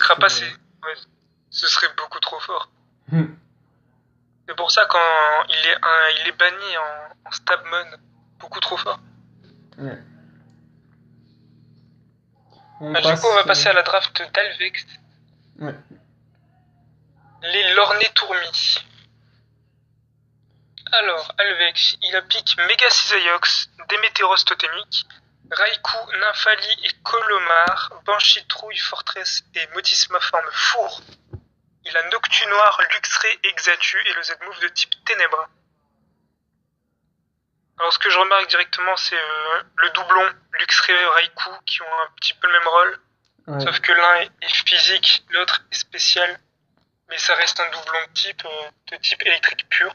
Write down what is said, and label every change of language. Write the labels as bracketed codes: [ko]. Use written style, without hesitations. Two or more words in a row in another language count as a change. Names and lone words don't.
[fr] ça que Rapace, ouais, ce serait beaucoup trop fort. C'est pour ça quand il est banni en Stabmon, beaucoup trop fort. Ouais. Du coup, on va passer à la draft d'Alvex. Ouais. Les Lornais Tourmis. Alors, Alvex, il a pique Mega Cisaiox, Démétéros Totémique, Raikou, Nymphali et Colomar, Banshee Trouille, Fortress et Motisma forme four. Il a Noctunoir, Luxray, Exatu et le Z-Move de type Ténèbres. Alors ce que je remarque directement, c'est le doublon Luxray et Raikou qui ont un petit peu le même rôle. Ouais. Sauf que l'un est physique, l'autre est spécial. Mais ça reste un doublon de type électrique pur.